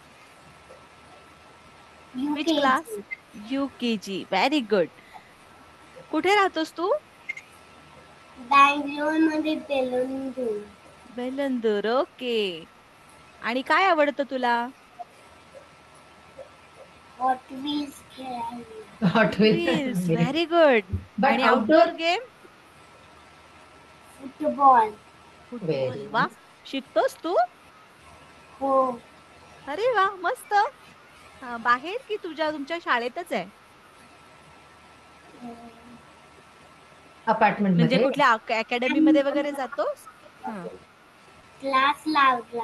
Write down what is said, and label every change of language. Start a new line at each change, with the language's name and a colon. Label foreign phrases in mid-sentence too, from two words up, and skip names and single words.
English: which class? UKG. very good.
Marathi: कुठे राहतोस तू? बँगलोर मध्ये बेलुंदूर. बेलंदूर. ओके. आणि काय आवडतं तुला? हॉट व्हील्स खेळायला. Hot व्हील्स. wheels.
English: very good.
Marathi: But आणि outdoor.
English: outdoor game?
Marathi: फुटबॉल. फुटबॉल. Very वा, nice. शिकतोस तू? हो. अरे वा, मस्त. बाहेर की तुमच्या शाळेतच आहे? अपार्टमेंट म्हणजे मध्ये. कुठल्या अकॅडमी मध्ये वगैरे जातोस? क्लास लावला.